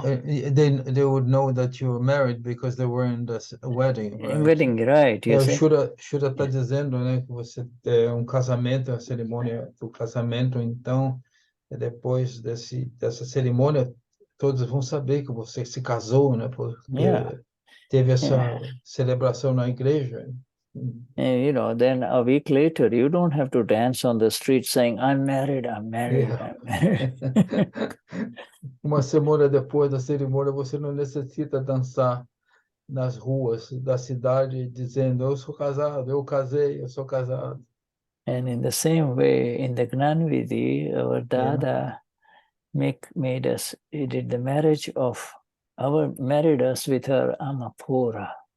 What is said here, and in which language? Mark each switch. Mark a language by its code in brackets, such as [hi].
[en] They would know that you were married because they were in the wedding, right? Wedding, right? [pt] O Shuddha está dizendo, né, que você é um casamento, a cerimônia do casamento, então, depois dessa cerimônia, todos vão saber que você se casou, né, porque teve essa celebração na igreja. [en] And, then a week later, you don't have to dance on the street saying, I'm married, I'm married, I'm married. [pt] Uma semana depois da cerimônia, você não necessita dançar nas ruas da cidade dizendo, eu sou casado, eu casei, eu sou casado. [en] And in the same way, in the Gnan Vidhi, our Dada made us, he did the marriage married us with her Amapura.